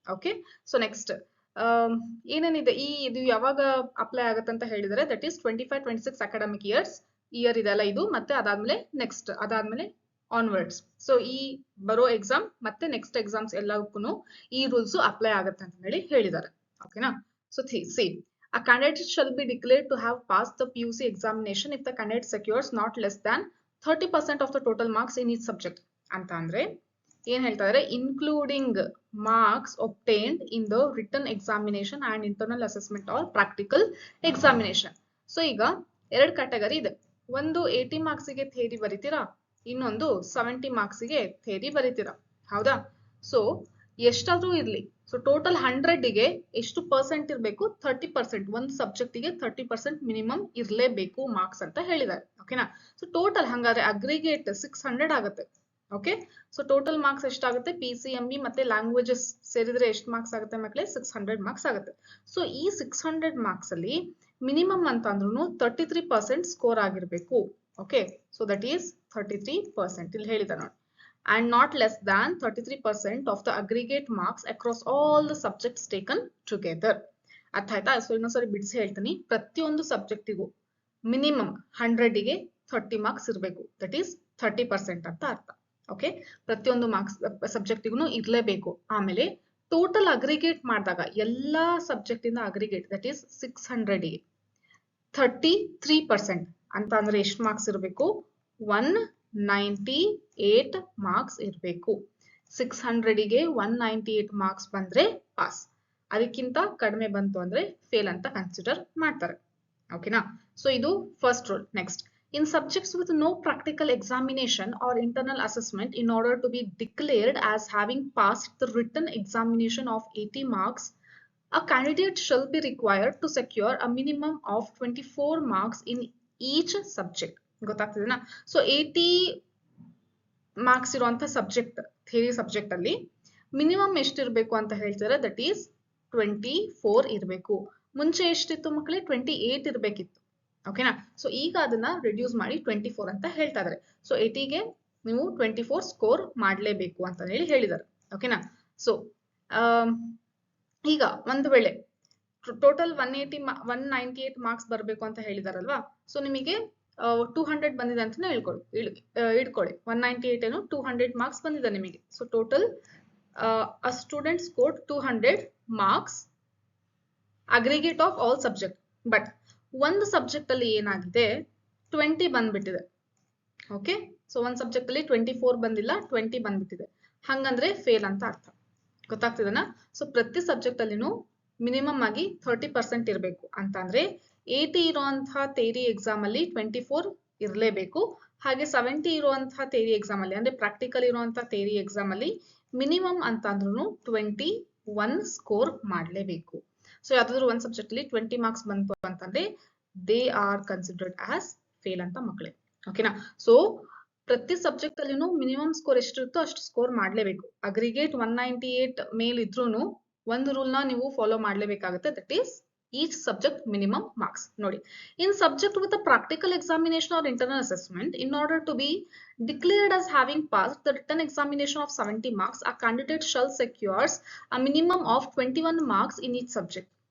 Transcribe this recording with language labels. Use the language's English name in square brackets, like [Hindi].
[Kannada] Okay, so next ಏನೇನಿದೆ ಇದು ಯಾವಾಗ ಅಪ್ಲೈ ಆಗುತ್ತೆ ಅಂತ ಹೇಳಿದರೆ ದಟ್ ಈಸ್ 25-26 ಅಕಾಡೆಮಿಕ್ ಇಯರ್ ಇದೆಲ್ಲ ಇದು, ಮತ್ತೆ ಅದಾದ್ಮೇಲೆ ನೆಕ್ಸ್ಟ್ ಅದಾದ್ಮೇಲೆ ಆನ್ವರ್ಡ್ಸ್. ಸೊ ಈ ಬರೋ ಎಕ್ಸಾಮ್ ಮತ್ತೆ ನೆಕ್ಸ್ಟ್ ಎಕ್ಸಾಮ್ಸ್ ಎಲ್ಲಕ್ಕೂ ಈ ರೂಲ್ಸ್ ಅಪ್ಲೈ ಆಗುತ್ತೆ ಅಂತ ಹೇಳಿ ಹೇಳಿದ್ದಾರೆ. ಓಕೆನಾ? [English] so see a candidate shall be declared to have passed the PUC examination if the candidate secures not less than 30% of the total marks in each subject [Kannada] ಅಂತ ಅಂದ್ರೆ ಏನ್ ಹೇಳ್ತಾ ಇದಾರೆ, [English] Including marks obtained in the written examination and internal assessment or practical examination. [Kannada] So ಈಗ ಎರಡು category ಇದೆ. ಒಂದು 80 marks ಗೆ ಥಿಯರಿ ಬರೀತೀರಾ, ಇನ್ನೊಂದು 70 ಮಾರ್ಕ್ಸ್ ಗೆ ಥಿಯರಿ ಬರೀತೀರಾ, ಹೌದಾ? ಸೊ ಎಷ್ಟಾದ್ರೂ ಇರ್ಲಿ, ಸೊ ಟೋಟಲ್ 100 ಗೆ ಎಷ್ಟು ಪರ್ಸೆಂಟ್ ಇರಬೇಕು, 30%. ಒಂದು ಸಬ್ಜೆಕ್ಟ್ ಗೆ 30% ಮಿನಿಮಮ್ ಇರ್ಲೇಬೇಕು ಮಾರ್ಕ್ಸ್ ಅಂತ ಹೇಳಿದ್ದಾರೆ. ಓಕೆನಾ? ಸೊ ಟೋಟಲ್ ಹಂಗಾದ್ರೆ ಅಗ್ರಿಗೇಟ್ 600 ಆಗುತ್ತೆ. ಓಕೆ, ಸೊ ಟೋಟಲ್ ಮಾರ್ಕ್ಸ್ ಎಷ್ಟಾಗುತ್ತೆ, PCMB ಮತ್ತೆ ಲ್ಯಾಂಗ್ವೇಜಸ್ ಸೇರಿದ್ರೆ ಎಷ್ಟು ಮಾರ್ಕ್ಸ್ ಆಗುತ್ತೆ ಮಕ್ಕಳೇ, 600 ಮಾರ್ಕ್ಸ್ ಆಗುತ್ತೆ. ಸೊ ಈ 600 ಮಾರ್ಕ್ಸ್ ಅಲ್ಲಿ ಮಿನಿಮಮ್ ಅಂತ ಅಂದ್ರೂ 33% ಸ್ಕೋರ್ ಆಗಿರ್ಬೇಕು. ಓಕೆ, ಸೊ ದಟ್ ಈಸ್ 33% ಇಲ್ಲಿ ಹೇಳಿದ ನೋಡಿ. [English] And not less than 33% of the aggregate marks across all the subjects taken together. [Kannada] ಅರ್ಥ ಆಯ್ತಾ? ಸೊ ಇನ್ನೊಂದ್ಸರಿ ಬಿಡಿಸಿ ಹೇಳ್ತೀನಿ. ಪ್ರತಿಯೊಂದು ಸಬ್ಜೆಕ್ಟಿಗೂ ಮಿನಿಮಮ್ 100 ಗೆ 30 ಮಾರ್ಕ್ಸ್ ಇರಬೇಕು, ದಟ್ ಈಸ್ 30% ಅಂತ ಅರ್ಥ. ಓಕೆ, ಪ್ರತಿಯೊಂದು ಮಾರ್ಕ್ಸ್ ಸಬ್ಜೆಕ್ಟಿಗೂ ಇರ್ಲೇಬೇಕು. ಆಮೇಲೆ ಟೋಟಲ್ ಅಗ್ರಿಗೇಟ್ ಮಾಡಿದಾಗ ಎಲ್ಲಾ ಸಬ್ಜೆಕ್ಟ್ ಇಂದ ಅಗ್ರಿಗೇಟ್ ದಟ್ ಈಸ್ 600 ಗೆ 33% ಅಂತ ಅಂದ್ರೆ ಎಷ್ಟು ಮಾರ್ಕ್ಸ್ ಇರಬೇಕು, 198 ಮಾರ್ಕ್ಸ್ ಇರಬೇಕು. 600 ಗೆ 198 ಮಾರ್ಕ್ಸ್ ಬಂದ್ರೆ ಪಾಸ್, ಅದಕ್ಕಿಂತ ಕಡಿಮೆ ಬಂತು ಅಂದ್ರೆ ಫೇಲ್ ಅಂತ ಕನ್ಸಿಡರ್ ಮಾಡ್ತಾರೆ. ಓಕೆನಾ? ಸೊ ಇದು first rule. [English] Next, in subjects with no practical examination or internal assessment, in order to be declared as having passed the written examination of 80 marks, a candidate shall be required to secure a minimum of 24 marks in each subject. [Kannada] ಗೊತ್ತಾಗ್ತಿದೆನಾ? So 80 marks ಇರುವಂತ subject, theory subject ಅಲ್ಲಿ minimum ಎಷ್ಟಿರ್ಬೇಕು ಅಂತ ಹೇಳ್ತಾರೆ, that is 24 ಇರಬೇಕು. ಮುಂಚೆ ಎಷ್ಟಿತ್ತು ಮಕ್ಕಳೇ, 28 ಇರ್ಬೇಕಿತ್ತು. ಓಕೆನಾ? So ಈಗ ಅದನ್ನ ರಿಡ್ಯೂಸ್ ಮಾಡಿ 24 ಅಂತ ಹೇಳ್ತಾ ಇದಾರೆ. ಸೊ 80 ಗೆ ನೀವು 24 ಸ್ಕೋರ್ ಮಾಡ್ಲೇಬೇಕು ಅಂತ ಹೇಳಿ ಹೇಳಿದ್ದಾರೆ. ಓಕೆನಾ? ಸೊ ಈಗ ಒಂದು ವೇಳೆ ಟೋಟಲ್ 198 ಮಾರ್ಕ್ಸ್ ಬರಬೇಕು ಅಂತ ಹೇಳಿದಾರಲ್ವಾ, ಸೊ ನಿಮಗೆ 200 ಬಂದಿದೆ ಅಂತಾನೆ ಇಟ್ಕೊಳ್ಳಿ. 198 ಏನು 200 ಮಾರ್ಕ್ಸ್ ಬಂದಿದೆ ನಿಮಗೆ. [English] So total a student scored 200 marks aggregate of all subject. [Kannada] But ಒಂದು ಸಬ್ಜೆಕ್ಟ್ ಅಲ್ಲಿ ಏನಾಗಿದೆ, 20 ಬಂದ್ಬಿಟ್ಟಿದೆ. ಓಕೆ, ಸೊ ಒಂದ್ ಸಬ್ಜೆಕ್ಟ್ ಅಲ್ಲಿ 24 ಬಂದಿಲ್ಲ, 20 ಬಂದ್ಬಿಟ್ಟಿದೆ. ಹಂಗಂದ್ರೆ ಫೇಲ್ ಅಂತ ಅರ್ಥ. ಗೊತ್ತಾಗ್ತಿದೆನಾ? ಸೊ ಪ್ರತಿ ಸಬ್ಜೆಕ್ಟ್ ಅಲ್ಲಿನೂ ಮಿನಿಮಮ್ ಆಗಿ 30% ಇರಬೇಕು ಅಂತ ಅಂದ್ರೆ 80 ಇರುವಂತಹ ಥಿಯರಿ ಎಕ್ಸಾಮ್ ಅಲ್ಲಿ 24 ಇರಲೇಬೇಕು. ಹಾಗೆ 70 ಇರುವಂತಹ ಥಿಯರಿ ಎಕ್ಸಾಮ್ ಅಲ್ಲಿ ಅಂದ್ರೆ ಪ್ರಾಕ್ಟಿಕಲ್ ಇರುವಂತಹ ಥಿಯರಿ ಎಕ್ಸಾಮ್ ಅಲ್ಲಿ ಮಿನಿಮಮ್ ಅಂತ ಅಂದ್ರೂ 21 ಸ್ಕೋರ್ ಮಾಡ್ಲೇಬೇಕು. ಸೊ ಯಾವ್ದಾದ್ರು ಒಂದ್ ಸಬ್ಜೆಕ್ಟ್ ಅಲ್ಲಿ 20 ಮಾರ್ಕ್ಸ್ ಬಂತು ಅಂತಂದ್ರೆ [English] they are considered as fail [Kannada] ಅಂತ ಮಕ್ಕಳೇ. ಓಕೆನಾ? ಸೊ ಪ್ರತಿ ಸಬ್ಜೆಕ್ಟ್ ಅಲ್ಲಿನೂ ಮಿನಿಮಮ್ ಸ್ಕೋರ್ ಎಷ್ಟಿರುತ್ತೋ ಅಷ್ಟು ಸ್ಕೋರ್ ಮಾಡ್ಲೇಬೇಕು. ಅಗ್ರಿಗೇಟ್ 198 ಮೇಲ್ ಇದ್ರೂನು ಒಂದು ರೂಲ್ ನ ನೀವು follow ಮಾಡ್ಲೇಬೇಕಾಗುತ್ತೆ, [English] That is each subject minimum marks. ನೋಡಿ, in subject with a practical examination or internal assessment, in order to be declared as having passed the written examination of 70 marks, a candidate shall secures a minimum of 21 marks in each subject.